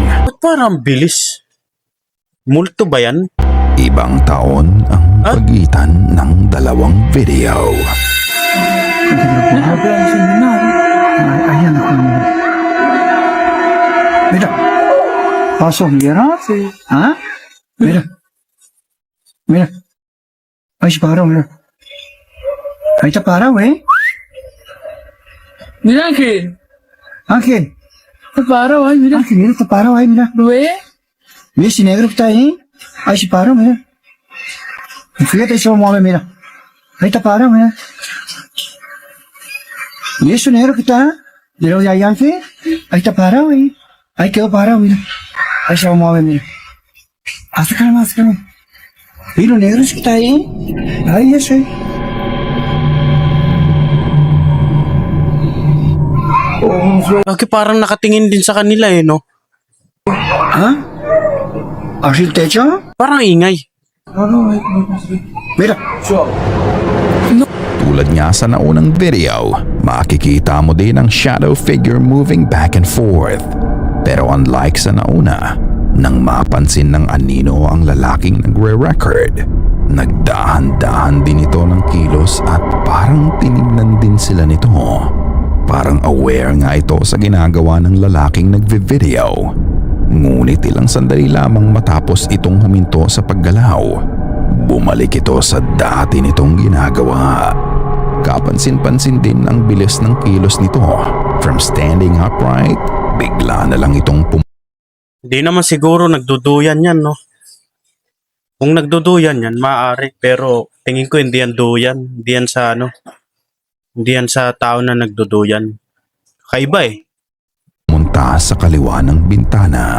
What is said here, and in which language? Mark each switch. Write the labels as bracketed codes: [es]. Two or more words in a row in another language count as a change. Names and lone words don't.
[tl] Ba't parang bilis? Multo ba yan? ibang taon ang pagitan ng dalawang video. Ayan ako. [es] Mira. Pasok, mira. Ha? Mira. Mira. Ay, si Paraw, mira. Ay, ta Paraw, eh. Mira que, Ángel. te paro, ay, mira, Ángel, mira, ta Paraw, ay, mira. ¿lo ve? Mira, si negro que está ahí. Ay, si Paraw, mira. Fíjate, se mueve, mira. Ahí está Paraw, mira. ¿Y eso negro que está? ¿De lo de ahí, Ángel? Ahí está Paraw, eh. Ahí quedó Paraw, mira. Ahí se mueve, mira. Acércame, acércame. ¿Y lo negro que está ahí? Ahí, ese. [tl] Lagi parang nakatingin din sa kanila eh, no? [es] ¿Ah? ¿Así el techo? [tl] Parang ingay. [es] Mira. [tl] Tulad nga sa naunang video, makikita mo din ang [en] shadow figure moving back and forth. [tl] Pero unlike sa nauna, nang mapansin ng anino ang lalaking nagre-record, nagdahan-dahan din ito ng kilos at parang tinignan din sila nito. Parang aware nga ito sa ginagawa ng lalaking nagvi-video. Ngunit ilang sandali lamang matapos itong huminto sa paggalaw, bumalik ito sa dati nitong ginagawa. Kapansin-pansin din ang bilis ng kilos nito. [en] From standing upright, [tl] bigla na lang itong Hindi naman siguro nagduduyan yan, no? Kung nagduduyan yan, maaari. Pero tingin ko hindi yan duyan. Hindi yan sa ano. Hindi yan sa tao na nagduduyan. Kaiba eh. pumunta sa kaliwa ng bintana.